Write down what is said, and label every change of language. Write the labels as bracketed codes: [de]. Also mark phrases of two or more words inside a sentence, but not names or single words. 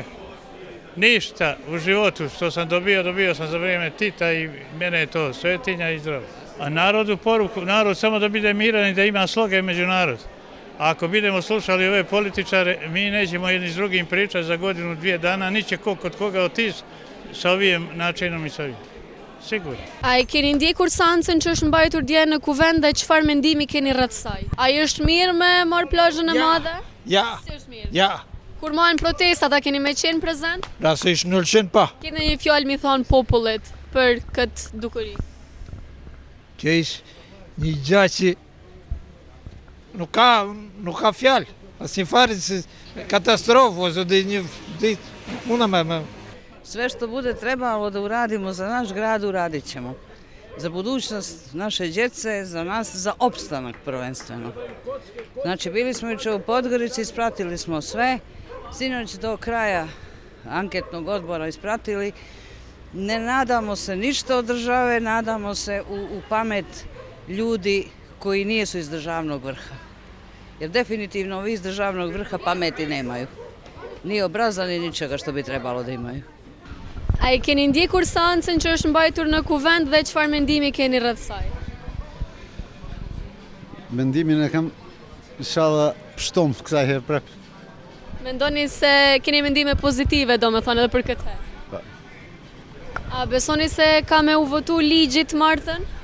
[sr] Ništa u životu što sam dobio sam za vrijeme Tita i mene je to svetinja i zdravo. A narodu poruku, narod samo da bude miran i da ima sloge među narod. A ako budemo slušali ove političare, mi nećemo jedni s drugim pričati za godinu, 2 dana, niće ko kod koga otis sa ovim načinom i sa ovim. Sigurno. [sq] A e keni ndjekur seancën që është mbajtur dje në Kuvend dhe çfarë mendimi keni rreth saj? A është mirë me marr plazhën e madhe? Ja, Si është mirë? ja. Kur marrin protestat, a keni me qenë prezent? Rasisht 100% pa. Keni një fjalë mi thon popullit për këtë dukuri? Që ishë një gjë që nuk ka fjalë. Asnjë fare se katastrofë ose një ditë muna me. [sr] Sve što bude trebalo da uradimo za naš grad, uradit ćemo. Za budućnost naše djece, za nas, za opstanak prvenstveno. Znači, bili smo jučer u Podgorici, ispratili smo sve. Sinoć do kraja anketnog odbora ispratili. Ne nadamo se ništa od države, nadamo se u pamet ljudi koji nijesu iz državnog vrha. Jer definitivno ovi iz državnog vrha pameti nemaju. Ni obraza, ni ničega što bi trebalo da imaju. [sq] A e keni ndjekur seancën që është mbajtur në Kuvend dhe çfarë mendimi keni rreth saj? Mendimin e kam inshallah pështom kësaj herë prap. Mendoni se keni mendime pozitive, domethënë edhe për këtë herë? A besoni se ka me u votu ligji të martën?